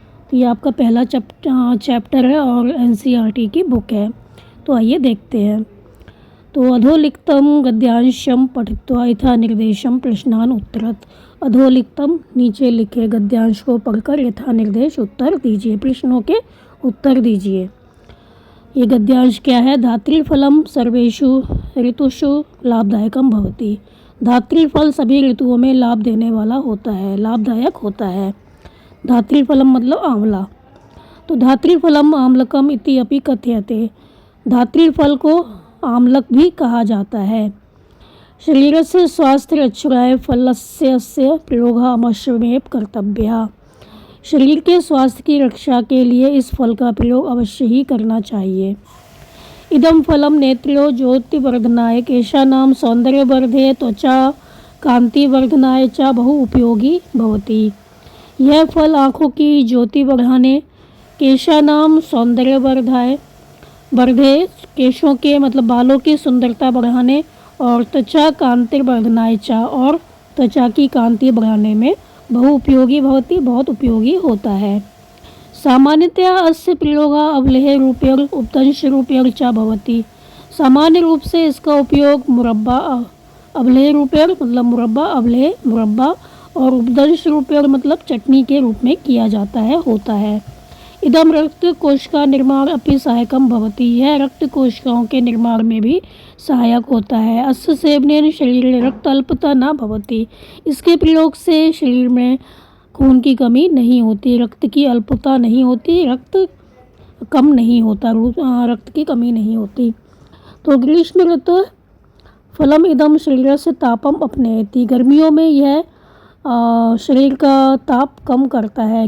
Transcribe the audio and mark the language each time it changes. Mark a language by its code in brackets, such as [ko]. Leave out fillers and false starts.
[hi] तो ये आपका पहला चैप्टर है और एनसीईआरटी की बुक है। तो आइए देखते हैं। [sa] तो अधोलिखितं गद्यांशं पठित्वा यथा निर्देशं प्रश्नान् उत्तरत्। [hi] अधोलिखितं नीचे लिखे गद्यांश को पढ़कर यथा निर्देश उत्तर दीजिए, प्रश्नों के उत्तर दीजिए। ये गद्यांश क्या है? [sa] धात्रीफलं सर्वेषु ऋतुषु लाभदायकं भवति। [hi] धात्रीफल सभी ऋतुओं में लाभ देने वाला होता है, लाभदायक होता है। धात्रीफलम मतलब आंवला। [sa] तो धात्रीफलम आम्लकम इति अपि कथ्यते। [hi] धात्रीफल को आम्लक भी कहा जाता है। [sa] शरीरस्य स्वास्थ्य रक्षणाय फलस्य अस्य प्रयोगः अवश्यमेव कर्तव्यः। [hi] शरीर के स्वास्थ्य की रक्षा के लिए इस फल का प्रयोग अवश्य ही करना चाहिए। [sa] इदं फलं नेत्रो ज्योतिवर्धनाय केशानां सौंदर्यवर्धे त्वचा कांतिवर्धनाय च बहु उपयोगी भवति। [hi] यह फल आँखों की ज्योति बढ़ाने, [sa] केशानां सौंदर्यवर्धाय वर्धे [hi] केशों के मतलब बालों की सुंदरता बढ़ाने, और [sa] त्वचा कांतिर्वर्धनाय च [hi] और त्वचा की कांति बढ़ाने में [sa] बहु उपयोगी भवति, [hi] बहुत उपयोगी होता है। [sa] सामान्यतया अस्य प्रयोगः अवलेह रूपेण उपदंश रूपेण च भवति। [hi] सामान्य रूप से इसका उपयोग मुरब्बा [sa] अवलेह रूपेण [hi] मतलब मुरब्बा, अवलेह मुरब्बा, और [sa] उपदंश रूपेण [hi] मतलब चटनी के रूप में किया जाता है, होता है। [sa] इदम रक्त कोशिका निर्माण अपि सहायकम भवति। [hi] यह रक्त कोशिकाओं के निर्माण में भी सहायक होता है। [sa] अस्य सेवनेन शरीरे रक्त अल्पता न भवति। [hi] इसके प्रयोग से शरीर में खून की कमी नहीं होती, रक्त की अल्पता नहीं होती, रक्त कम नहीं होता, रक्त की कमी नहीं होती। [sa] तो ग्रीष्म ऋतु फलम इदम शरीर से तापम अपनेति। [hi] गर्मियों में यह शरीर का ताप कम करता है।